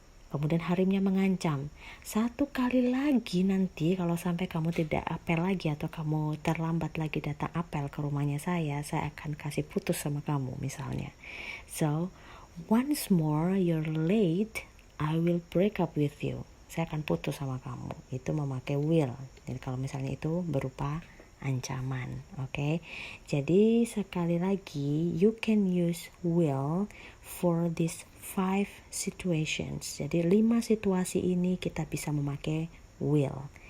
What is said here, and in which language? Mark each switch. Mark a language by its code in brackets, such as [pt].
[id] Kemudian harimnya mengancam, 1 kali lagi nanti kalau sampai kamu tidak apel lagi atau kamu terlambat lagi datang apel ke rumahnya saya akan kasih putus sama kamu misalnya. [en] So, once more you're late, I will break up with you. [id] Saya akan putus sama kamu. Itu memakai will. Jadi kalau misalnya itu berupa ancaman, oke? Jadi sekali lagi, [en] you can use will for these 5 situations. [id] Jadi 5 situasi ini kita bisa memakai will.